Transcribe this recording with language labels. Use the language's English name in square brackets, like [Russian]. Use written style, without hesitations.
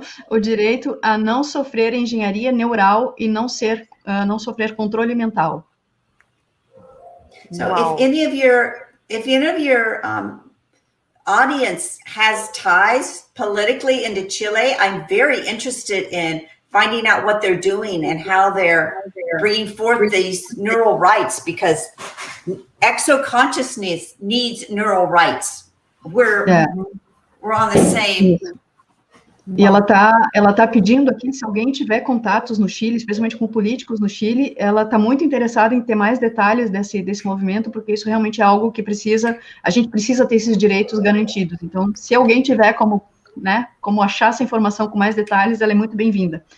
[Portuguese] o direito a não sofrer engenharia neural e não sofrer controle mental. [English] So if any of your audience has ties politically into Chile, I'm very interested in finding out what they're doing and how they're bringing forth these neural rights, because exoconsciousness needs neural rights. We're on the same. [Portuguese] E ela tá pedindo aqui, se alguém tiver contatos no Chile, especialmente com políticos no Chile, ela está muito interessada em ter mais detalhes desse movimento, porque isso realmente é algo que a gente precisa ter esses direitos garantidos. Então, se alguém tiver como achar essa informação com mais detalhes, ela é muito bem-vinda.